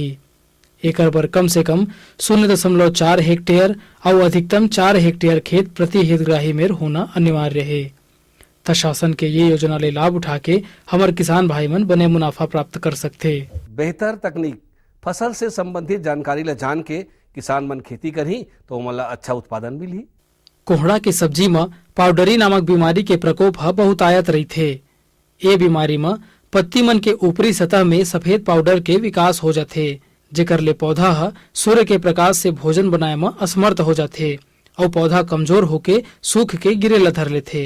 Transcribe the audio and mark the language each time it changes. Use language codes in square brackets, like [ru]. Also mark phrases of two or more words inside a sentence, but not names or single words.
[hne] एकर पर कम से कम 0.4 हेक्टेयर और अधिकतम 4 हेक्टेयर खेत प्रति हितग्राही में होना अनिवार्य है। शासन के ये योजना ले लाभ उठा के हमारे किसान भाई मन बने मुनाफा प्राप्त कर सकते। बेहतर तकनीक फसल से संबंधित जानकारी ला जान के किसान मन खेती करी तो मला अच्छा उत्पादन मिली। कोहड़ा के सब्जी में पाउडरी नामक बीमारी के प्रकोप ह बहुत आयत रही थे। ये बीमारी में पत्ती मन के ऊपरी सतह में सफेद पाउडर के विकास हो जाते, जेकर ले पौधा ह सूर्य के प्रकाश से भोजन बनाए में असमर्थ हो जाते और पौधा कमजोर होके सूख के गिरे ला धर लेते।